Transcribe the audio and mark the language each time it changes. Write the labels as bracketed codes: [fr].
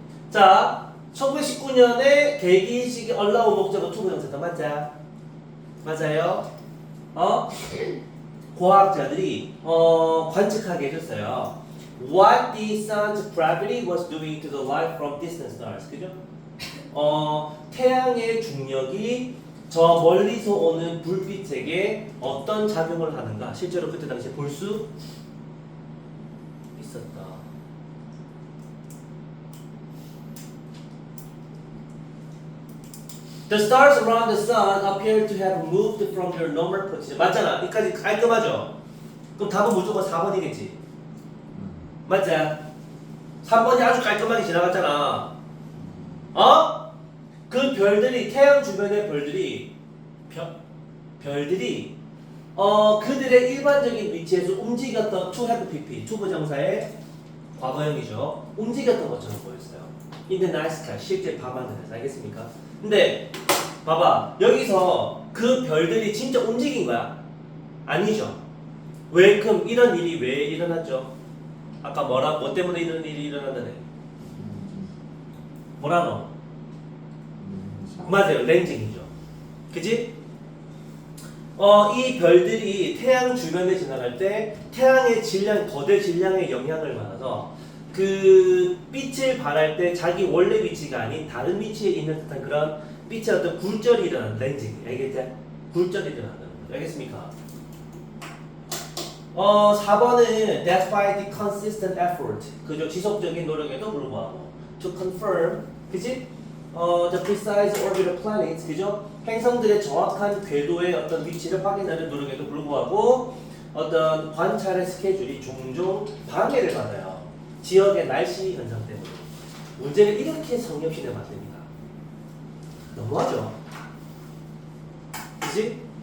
[ko] 자, 1919년에 개기식이 얼라우 목적어 투부 형태다. 맞자? 맞아요? 과학자들이 관측하게 해줬어요. [en] What the sun's gravity was doing to the light from distant stars. [ko] 그죠? 태양의 중력이 저 멀리서 오는 불빛에게 어떤 작용을 하는가 실제로 그때 당시에 볼 수 있었다. [en] The stars around the sun appear to have moved from their normal position. [ko] 맞잖아. 여기까지 깔끔하죠? 그럼 답은 무조건 4번이겠지. 맞지? 3번이 아주 깔끔하게 지나갔잖아. 그 별들이 태양 주변의 별들이 별들이 그들의 일반적인 위치에서 움직였던 [en] to have [ko] pp 투부정사의 과거형이죠. 움직였던 것처럼 보였어요. [en] In the night sky [ko] 실제 밤하늘에서 알겠습니까? 근데 봐봐 여기서 그 별들이 진짜 움직인 거야? 아니죠. 왜 그럼 이런 일이 왜 일어났죠? 아까 뭐 때문에 이런 일이 일어난다네? 뭐라노? 맞아요. 렌징이죠. 그지? 이 별들이 태양 주변에 지나갈 때 태양의 질량, 거대 질량의 영향을 받아서 그 빛을 발할 때 자기 원래 위치가 아닌 다른 위치에 있는 듯한 그런 빛의 어떤 굴절이 일어나는 렌징. 알겠지? 굴절이 일어난다는 거죠. 알겠습니까? 4번은 [en] that's by the consistent effort. [ko] 그죠? 지속적인 노력에도 불구하고 [en] to confirm. [ko] 그지? [en] the precise orbit of planets, [ko] 그죠? 행성들의 정확한 궤도의 어떤 위치를 확인하는 노력에도 불구하고 어떤 관찰의 스케줄이 종종 방해를 받아요. 지역의 날씨 현상 때문에. 문제는 이렇게 성역시대 만듭니다. 너무하죠? 그지?